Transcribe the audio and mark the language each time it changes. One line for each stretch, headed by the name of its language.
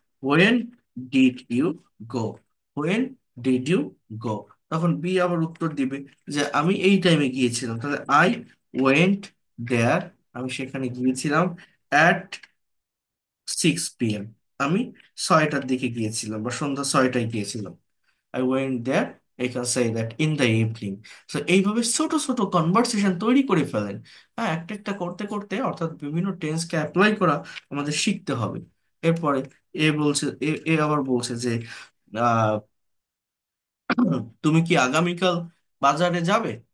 English: When did you go, when did you go.
Bangla: তখন B আবার উত্তর দিবে যে আমি এই টাইমে গিয়েছিলাম, তাহলে
English: I went there,
Bangla: আমি সেখানে গিয়েছিলাম
English: At 6 p.m.
Bangla: আমি 6টার দিকে গিয়েছিলাম বা সন্ধ্যা 6টায় গিয়েছিলাম।
English: I went there, I can say that in the evening.
Bangla: So এইভাবে ছোট ছোট কনভারসেশন তৈরি করে ফেলেন। হ্যাঁ, একটা একটা করতে করতে, অর্থাৎ বিভিন্ন টেন্সকে অ্যাপ্লাই করা আমাদের শিখতে হবে। এরপরে এ আবার বলছে যে আহ, তুমি কি আগামীকাল বাজারে যাবে?